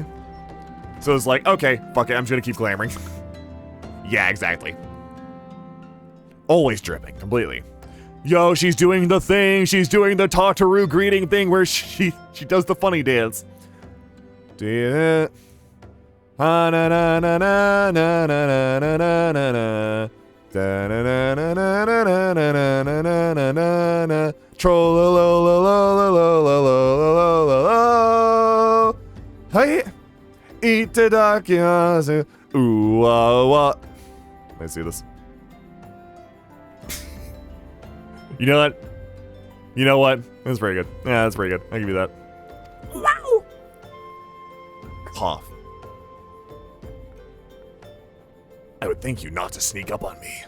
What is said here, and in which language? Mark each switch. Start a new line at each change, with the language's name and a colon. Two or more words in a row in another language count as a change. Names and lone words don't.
English: So it's like, okay, fuck it, I'm just gonna keep glamoring. Yeah, exactly. Always dripping, completely. Yo, she's doing the thing. She's doing the Tataru greeting thing where she does the funny dance. Do na na na na na na na na na na. Da na na na na na na na na na na na. Troll lo lo lo lo lo lo lo lo lo. Hey, itadakimasu. Ooh wa. Let's see this. You know what? You know what? That's pretty good. Yeah, that's pretty good. I'll give you that. Wow! Cough. I would thank you not to sneak up on me.